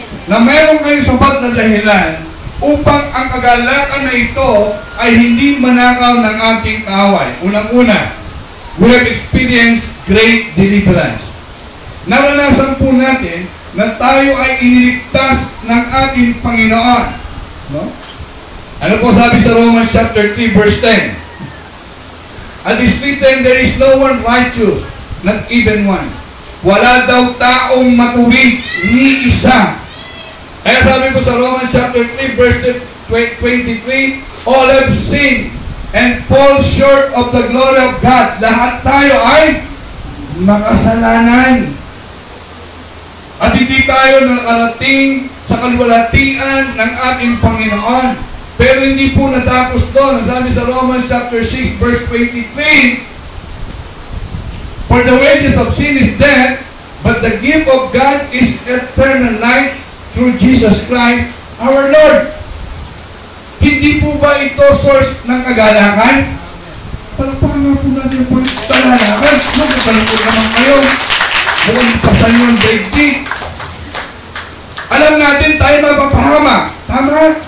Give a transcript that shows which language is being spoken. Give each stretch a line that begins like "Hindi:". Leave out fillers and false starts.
Filipino: Na meron kayong sapat na dahilan upang ang kagalakan na ito ay hindi manakaw ng ating kaaway. Unang-una,
English: we have experienced great deliverance.
Filipino: Naranasan po natin na tayo ay iniligtas ng ating Panginoon. No? Ano po sabi sa Romans chapter 3 verse 10?
English: At is written, there is no one righteous, not even one.
Filipino: Wala daw taong matuwid, ni isa. Kaya sabi ko sa
English: Romans chapter 3 verse 23, all have sinned and fall short of the glory of God.
Filipino: Lahat tayo ay makasalanan. At hindi tayo nakarating sa kalwalatian ng ating Panginoon. Pero hindi po natapos doon. Sabi sa
English: Romans chapter 6 verse 23, for the wages of sin is death, but the gift of God is eternal life through Jesus Christ our Lord.
Filipino: Hindi po ba ito source ng kagalakan? Palagpakan nga po natin po yung kagalakan. Magkakalungkot naman kayo. Mukhang pasan yung daigdig. Alam natin tayo mapapahama. Tama?